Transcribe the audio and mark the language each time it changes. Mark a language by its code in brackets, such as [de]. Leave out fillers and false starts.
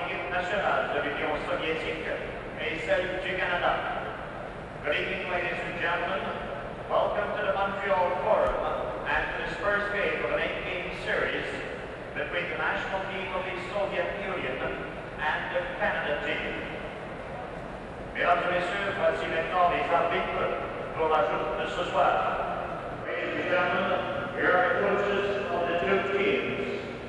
[fr] nationale de l'Union soviétique et celle du Canada. [en] Good evening, ladies and gentlemen. Welcome to the Montreal Forum and to this first game of an 8-game series between the national team of the Soviet Union and the Canada team. [fr] Mesdames et messieurs, voici maintenant les arbitres pour la joute de ce soir. [en] Ladies and gentlemen, here are the coaches of the two teams.